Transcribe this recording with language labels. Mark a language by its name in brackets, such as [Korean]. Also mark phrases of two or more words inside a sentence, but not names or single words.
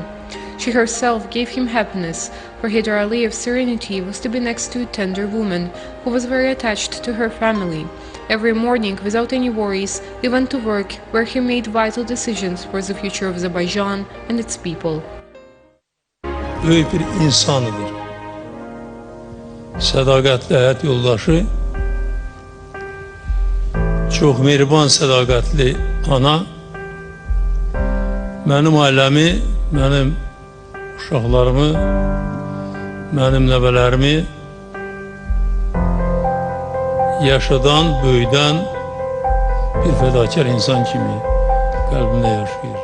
[English] She herself gave him happiness, for Heydar Aliyev's serenity was to be next to a tender woman who was very attached to her family. Every morning, without any worries, he went to work where he made vital decisions for the future of Azerbaijan and its people. [Azerbaijani] Böyük bir insanıdır. Sədaqətli həyat yoldaşı, çox mehriban, sədaqətli ana, mənim ailəmi, mənim uşaqlarımı, mənim nəvələrimi yaşadan, böyüdən bir fədakar insan kimi qəlbində yaşayır.